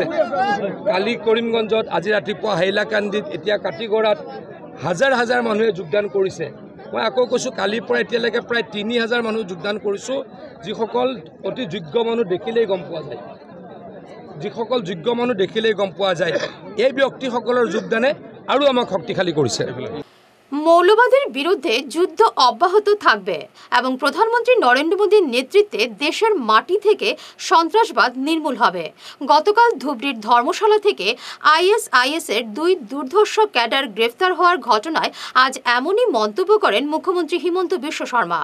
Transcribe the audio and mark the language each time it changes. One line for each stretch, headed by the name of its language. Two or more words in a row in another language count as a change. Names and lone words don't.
Assamese: কালি কৰিমগঞ্জত, আজি ৰাতিপুৱা হাইলাকান্দিত, এতিয়া কাটিগড়াত হাজাৰ হাজাৰ মানুহে যোগদান কৰিছে। মই আকৌ কৈছোঁ, কালিৰ পৰা এতিয়ালৈকে প্ৰায় 3000 মানুহ যোগদান কৰিছোঁ। যিসকল অতি যোগ্য মানুহ দেখিলেই গম পোৱা যায়, যিসকল যোগ্য মানুহ দেখিলেই গম পোৱা যায়। এই ব্যক্তিসকলৰ যোগদানে আৰু আমাক শক্তিশালী কৰিছে।
Bangla: মৌলবাদের বিরুদ্ধে যুদ্ধ অব্যাহত থাকবে এবং প্রধানমন্ত্রী নরেন্দ্র মোদীর নেতৃত্বে দেশের মাটি থেকে সন্ত্রাসবাদ নির্মূল হবে। গতকাল ধুবড়ির ধর্মশালা থেকে ISIS-এর 2 দুর্ধর্ষ ক্যাডার গ্রেফতার হওয়ার ঘটনায় আজ এমনই মন্তব্য করেন মুখ্যমন্ত্রী হিমন্ত বিশ্ব শর্মা।